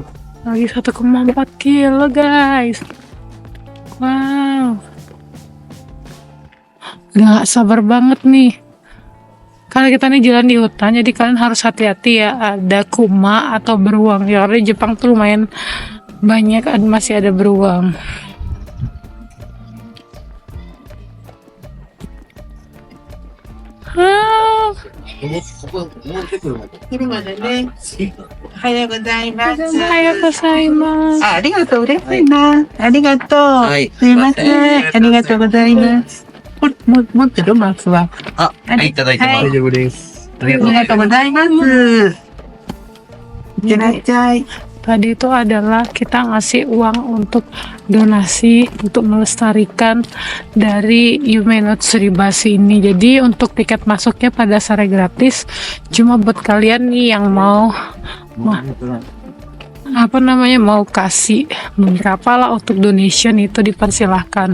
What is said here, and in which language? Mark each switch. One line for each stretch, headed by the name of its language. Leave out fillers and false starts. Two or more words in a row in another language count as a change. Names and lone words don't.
Indonesian: lagi 1,4 kilo guys. Wow. Nggak sabar banget nih. Karena kita nih jalan di hutan, jadi kalian harus hati-hati ya. Ada kuma atau beruang. Ya karena di Jepang tuh lumayan banyak masih ada beruang. Ah,
Japanese: おはようございます。おはようございます. ありがとう、嬉しいな。ありがとう。はいすいません。ありがとうございます。持ってるマスは。あ、はい、いただいてます。はい大丈夫です。ありがとうありがとうございます。いってらっしゃい。
Indonesian: Tadi itu adalah kita ngasih uang untuk donasi untuk melestarikan dari Yume no Tsuribasi ini. Jadi untuk tiket masuknya pada dasarnya gratis. Cuma buat kalian nih yang mau mau kasih beberapa lah untuk donation, itu dipersilahkan.